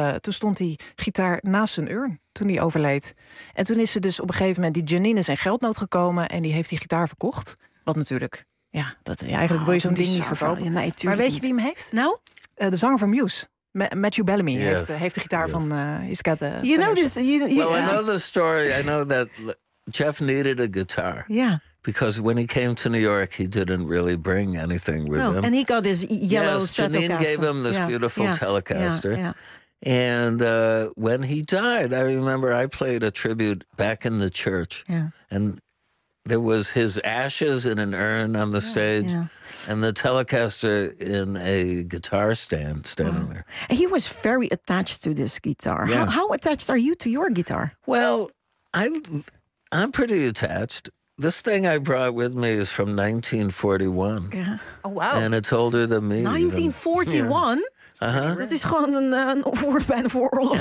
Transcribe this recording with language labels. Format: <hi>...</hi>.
<nl>Toen stond die gitaar naast zijn urn, toen hij overleed. En toen is ze dus op een gegeven moment, die Janine is in geldnood gekomen en die heeft die gitaar verkocht. Wat natuurlijk, eigenlijk wil je zo'n ding niet verkopen. Ja, nee, maar weet niet. Je wie hem heeft? Nou? De zanger van Muse. Matthew Bellamy heeft de gitaar van...</nl> <en>he's got the I know the story. I know that Jeff needed a guitar. Yeah. Because when he came to New York, he didn't really bring anything with him. And he got this yellow Stratocaster. Janine gave him this beautiful Telecaster. Yeah. And when he died, I remember I played a tribute back in the church. Yeah. And there was his ashes in an urn on the stage. Yeah. And the Telecaster in a guitar stand standing there. He was very attached to this guitar. Yeah. How attached are you to your guitar? Well, I'm pretty attached. This thing I brought with me is from 1941. Yeah. Oh, wow. And it's older than me. 1941? Uh-huh. This is</en> <nl>gewoon een bijna vooroorlogse</nl>